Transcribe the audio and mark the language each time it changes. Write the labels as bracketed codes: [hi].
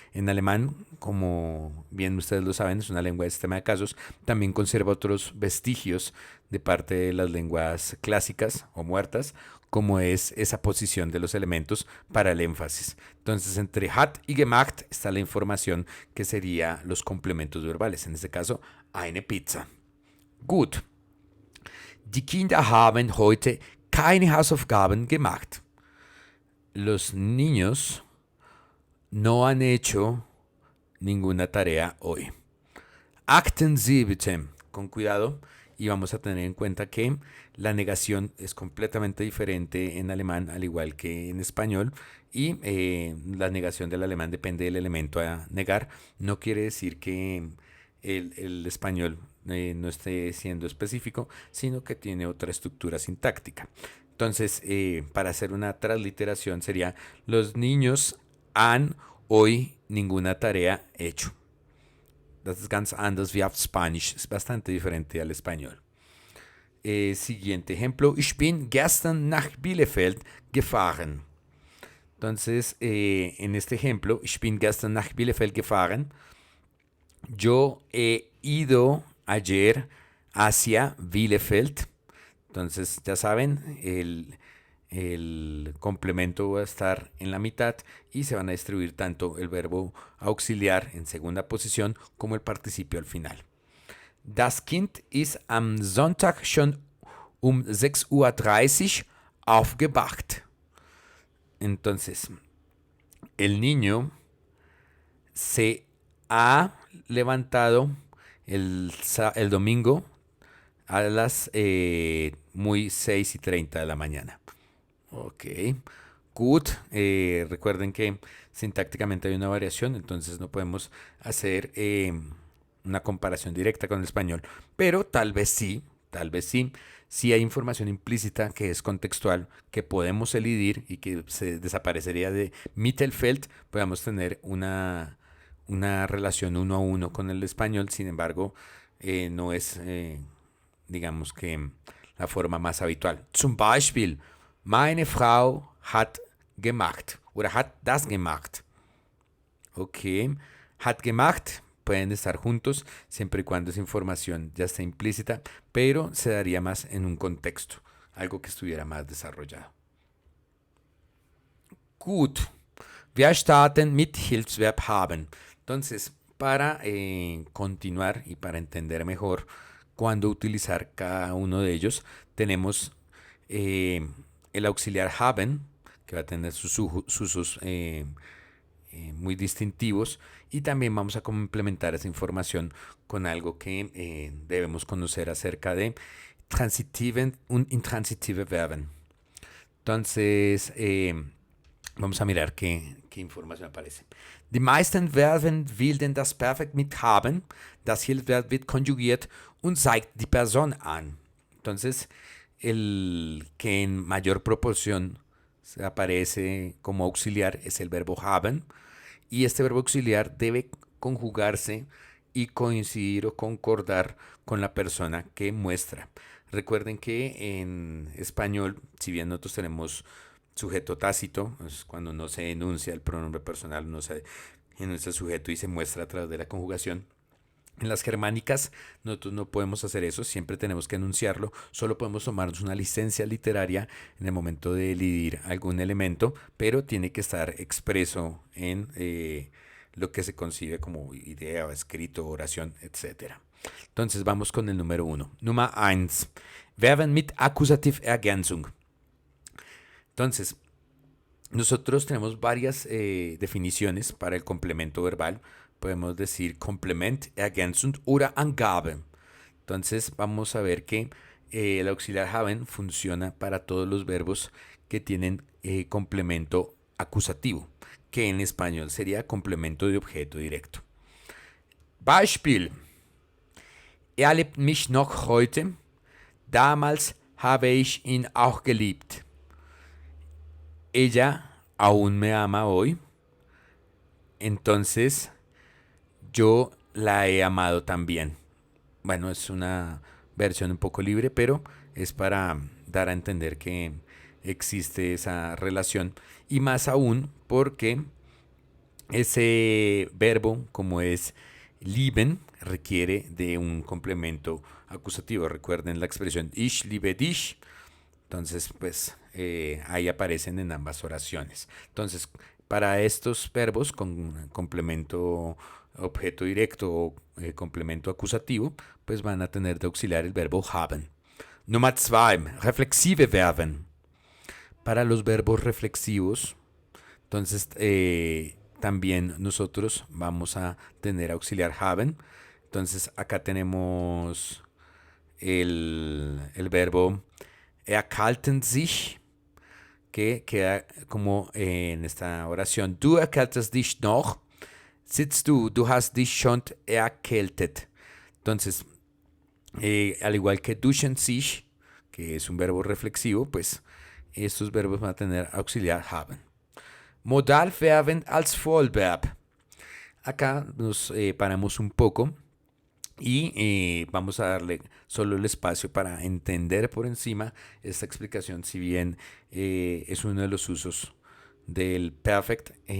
[es] En alemán, como bien ustedes lo saben, es una lengua de sistema de casos, también conserva otros vestigios de parte de las lenguas clásicas o muertas, como es esa posición de los elementos para el énfasis. Entonces, entre hat y gemacht está la información que sería los complementos verbales, en este caso, [de] eine Pizza. Gut. Die Kinder haben heute keine Hausaufgaben gemacht. [es] Los niños no han hecho ninguna tarea hoy. [de] Achten Sie bitte. [es] Con cuidado, y vamos a tener en cuenta que la negación es completamente diferente en alemán, al igual que en español, y la negación del alemán depende del elemento a negar. No quiere decir que el español no esté siendo específico, sino que tiene otra estructura sintáctica. Entonces, para hacer una transliteración sería: los niños han hoy ninguna tarea hecho. [de] Das ist ganz anders wie auf Spanisch. [es] Es bastante diferente al español. Siguiente ejemplo. [de] Ich bin gestern nach Bielefeld gefahren. [es] Entonces, en este ejemplo, [de] ich bin gestern nach Bielefeld gefahren. [es] Yo he ido ayer hacia Bielefeld. Entonces, ya saben, el complemento va a estar en la mitad y se van a distribuir tanto el verbo auxiliar en segunda posición como el participio al final. [de] Das Kind ist am Sonntag schon um 6:30 Uhr aufgewacht. [es] Entonces, el niño se ha levantado el domingo a las muy 6:30 de la mañana. [en] Ok, good. [es] Recuerden que sintácticamente hay una variación, entonces no podemos hacer una comparación directa con el español, pero tal vez sí, si hay información implícita que es contextual, que podemos elidir y que se desaparecería de Mittelfeld, podemos tener una relación uno a uno con el español, sin embargo, no es, digamos que, la forma más habitual. [de] Zum Beispiel, meine Frau hat gemacht oder hat das gemacht. Ok, hat gemacht. [es] Pueden estar juntos siempre y cuando esa información ya esté implícita, pero se daría más en un contexto, algo que estuviera más desarrollado. [de] Gut, wir starten mit Hilfsverb haben. [es] Entonces, para continuar y para entender mejor cuándo utilizar cada uno de ellos, tenemos el auxiliar haben, que va a tener sus usos muy distintivos, y también vamos a complementar esa información con algo que debemos conocer acerca de [de] transitiven und intransitive Verben. [es] Entonces, vamos a mirar qué información aparece. [de] Die meisten Verben bilden das Perfekt mit haben. Das Hilfsverb wird konjugiert und zeigt die Person an. [es] Entonces, el que en mayor proporción aparece como auxiliar es el verbo haben. Y este verbo auxiliar debe conjugarse y coincidir o concordar con la persona que muestra. Recuerden que en español, si bien nosotros tenemos sujeto tácito, es cuando no se enuncia el pronombre personal, no se enuncia el sujeto y se muestra a través de la conjugación. En las germánicas nosotros no podemos hacer eso, siempre tenemos que enunciarlo, solo podemos tomarnos una licencia literaria en el momento de elidir algún elemento, pero tiene que estar expreso en lo que se concibe como idea, escrito, oración, etc. Entonces vamos con el número 1. [de] Nummer 1. Verben mit Akkusativ-Ergänzung. [es] Entonces, nosotros tenemos varias definiciones para el complemento verbal. Podemos decir [de] Komplement, Ergänzung oder Angabe. [es] Entonces vamos a ver que el auxiliar haben funciona para todos los verbos que tienen complemento acusativo, que en español sería complemento de objeto directo. [de] Beispiel. Er liebt mich noch heute. Damals habe ich ihn auch geliebt. [es] Ella aún me ama hoy. Entonces, yo la he amado también. Bueno, es una versión un poco libre, pero es para dar a entender que existe esa relación. Y más aún porque ese verbo, como es lieben, requiere de un complemento acusativo. Recuerden la expresión [de] ich liebe dich. [es] Entonces, pues ahí aparecen en ambas oraciones. Entonces, para estos verbos con complemento objeto directo o complemento acusativo, pues van a tener de auxiliar el verbo haben. [de] Nummer 2, reflexive Verben. [es] Para los verbos reflexivos, entonces también nosotros vamos a tener auxiliar haben. Entonces acá tenemos el verbo erkalten sich, que queda como en esta oración. [de] Du erkältest dich noch. Sitzt du hast dich schon erkältet. [es] Entonces, al igual que duschen sich, que es un verbo reflexivo, pues estos verbos van a tener auxiliar haben. [de] Modalverben als Vollverb. [es] Acá nos paramos un poco y vamos a darle solo el espacio para entender por encima esta explicación, si bien es uno de los usos del perfect.